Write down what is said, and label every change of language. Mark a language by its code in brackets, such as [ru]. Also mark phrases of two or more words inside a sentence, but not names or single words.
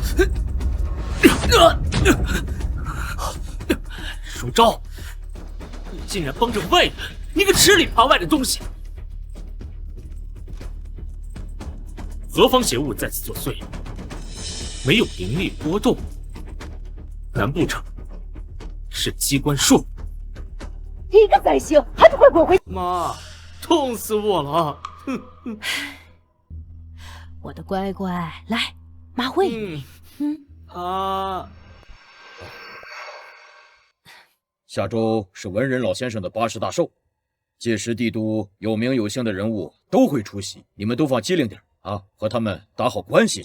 [zh] 舒昭，你竟然帮着外人，你個吃裡扒外的東西！何方邪物在此作祟？沒有靈力波動，難不成是機關術？一個災星，還不快滾回！媽，痛死我了！我的乖乖，來，媽餵你。下周是文人老先生的80大壽，屆時帝都有名有姓的人物都會出席，你們都放機靈點啊，和他們打好關係。